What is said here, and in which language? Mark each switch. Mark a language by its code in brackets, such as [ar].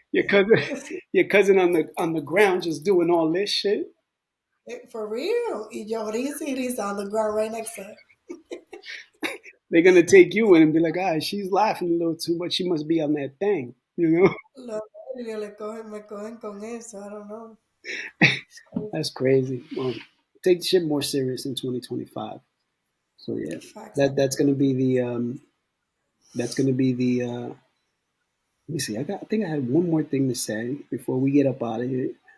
[en] Your cousin, your cousin on the ground just doing all this shit. For real. [es] Y yo risa y risa [en] on the ground right next to her. They're gonna take you in and be like, ah, she's laughing a little too much. She must be on that thing, you know. [es] Los nervios me cogen con eso. [en] I don't know. It's crazy. That's crazy. Well, take shit more serious in 2025. So yeah, Facts. that's gonna be the that's gonna be the. Let me see. I think I had one more thing to say before we get up out of here.